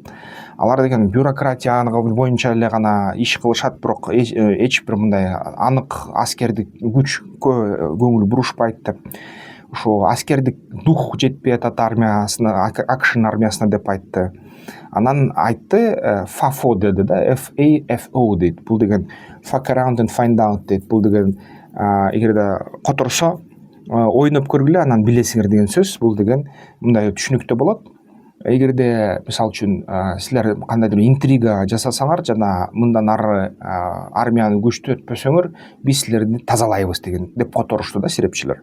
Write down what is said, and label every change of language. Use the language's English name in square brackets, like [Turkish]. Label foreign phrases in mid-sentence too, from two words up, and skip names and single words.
[Kyrgyz] Алар деген бюрократия боюнча эле гана иш кылышат, бирок эч бир мындай анык аскердик күчкө көңүл бурушпайт деп. Ошо аскердик дух жетпей атат армиясына, АКШнын армиясына деп айтты. Анан айтты, FAFO деди да, FAFO дейт. Бул деген [English] fuck around and find out дейт. [Kyrgyz] Бул деген эгерде которсо ойноп көргүлө, анан билесиңер деген сөз. Бул деген мындай түшүнүктүү болот. Эгерде мисалы үчүн силер кандайдыр интрига жасасаңар жана мындан ары армияны күчтөтпөсөңөр, биз силерди тазалайбыз деген деп которушту да серепчилер.